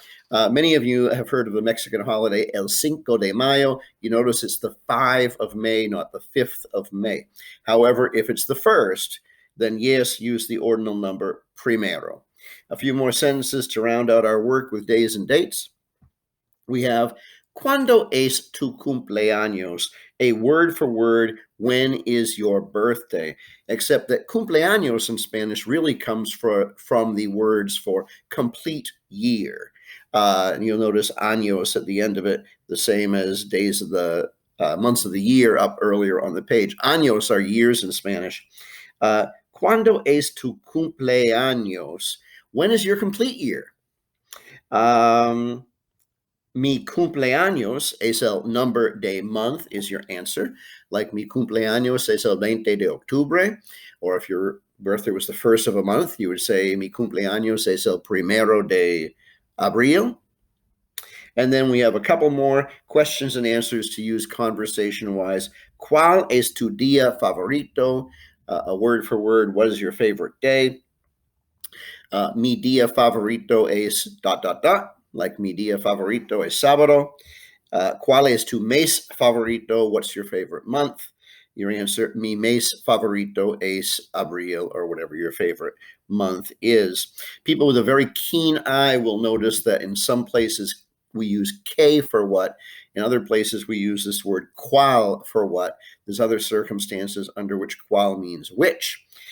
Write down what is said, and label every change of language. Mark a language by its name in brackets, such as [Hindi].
[English] Many of you have heard of the Mexican holiday, El Cinco de Mayo. You notice it's the 5 of May, not the 5th of May. However, if it's the 1st, then yes, use the ordinal number primero. A few more sentences to round out our work with days and dates. [Spanish] We have, ¿Cuándo es tu cumpleaños? [English] A word for word, when is your birthday? Except that cumpleaños in Spanish really comes from the words for complete year. And you'll notice años at the end of it, the same as days of the months of the year up earlier on the page. Años are years in Spanish. [Spanish] ¿Cuándo es tu cumpleaños? [English] When is your complete year? [Spanish] Mi cumpleaños es el [English] number [Spanish] de [English] month [Spanish] is your answer. [English] Like [Spanish] mi cumpleaños es el 20 de octubre. [English] Or if your birthday was the 1st of a month, you would say [Spanish] mi cumpleaños es el primero de abril. [English] And then we have a couple more questions and answers to use conversation-wise. [Spanish] ¿Cuál es tu día favorito? [English] A word for word, what is your favorite day? [Spanish] Mi día favorito es ... [English] Like [Spanish] mi día favorito es sábado. ¿Cuál es tu mes favorito? [English] What's your favorite month? Your answer, [Spanish] mi mes favorito es abril, [English] or whatever your favorite month is. People with a very keen eye will notice that in some places we use que for what. In other places we use this word cuál for what. There's other circumstances under which cuál means which.